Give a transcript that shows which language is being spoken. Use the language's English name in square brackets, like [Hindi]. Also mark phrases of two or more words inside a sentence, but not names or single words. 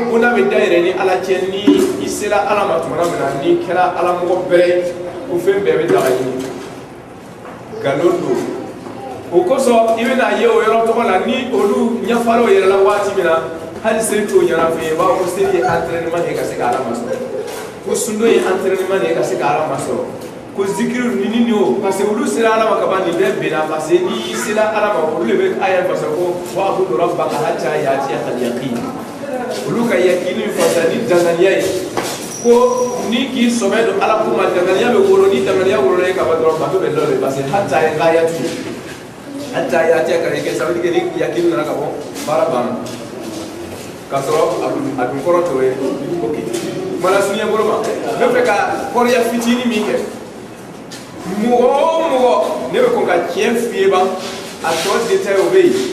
[Bambara] bona bɛ dayɛlɛ ni ala cɛ ni i sera ala ma tuma min na n'i kɛra ala mɔgɔ bɛrɛ ye ko fɛn bɛɛ bɛ daga ɲini nkalon don o kosɔn i bɛna ye o yɔrɔ tɔgɔ la ni olu ɲɛfara o yɛrɛ la waati min na hali seli t'o ɲɛna fɛ yen b'a fɔ ko seli ye entraînement de ye ka se ka ala masɔrɔ ko sundo ye entraînement de ye ka se ka ala masɔrɔ ko zikiri ni o parce que olu sera ala ma kaban nin bɛɛ benna [French] parce que [Bambara] n'i sera ala ma olu de bɛ aya fasa ko [Arabic] واعبد ربك حتى يأتيك اليقين [Bambara] olu ka yakini fasa ni danganiya ye ko ni k'i sɔbɛ don ala ko ma danganiya bɛ wolo ni danganiya wolola ye ka ban dɔrɔn bato bɛ lɔle [French] parce que [Bambara] hatta ye gayatu [Arabic] حتى يأتيك اليقين [French] ça veut dire que [Bambara] ni yakini nana ka bɔ baara banna k'a sɔrɔ a dun kɔrɔ t'o ye ok mana sunya bolo ma ne fɛ ka kɔrɔya fitinin min kɛ mɔgɔ o mɔgɔ ne bɛ kɔn ka tiɲɛ f'i ye ban a tɔ détail o bɛ yen